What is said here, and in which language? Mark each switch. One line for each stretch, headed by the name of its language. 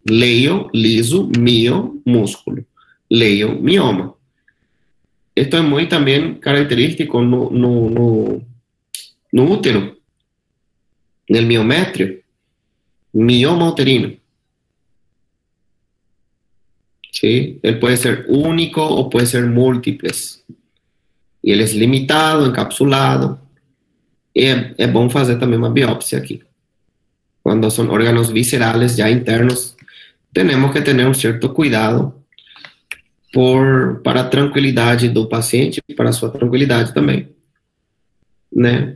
Portuguese: Leio, liso, mio, músculo. Leiomioma.
Spanish: Esto
Portuguese: é muito também característico no útero, no miométrio, mioma uterino.
Spanish: ¿Sí? Él puede ser único o puede ser múltiples.
Portuguese: E ele é limitado, encapsulado. E é bom fazer também uma biópsia aqui. Quando são órgãos viscerales já internos, temos que ter um certo cuidado para a tranquilidade do paciente e para a sua tranquilidade também. Né?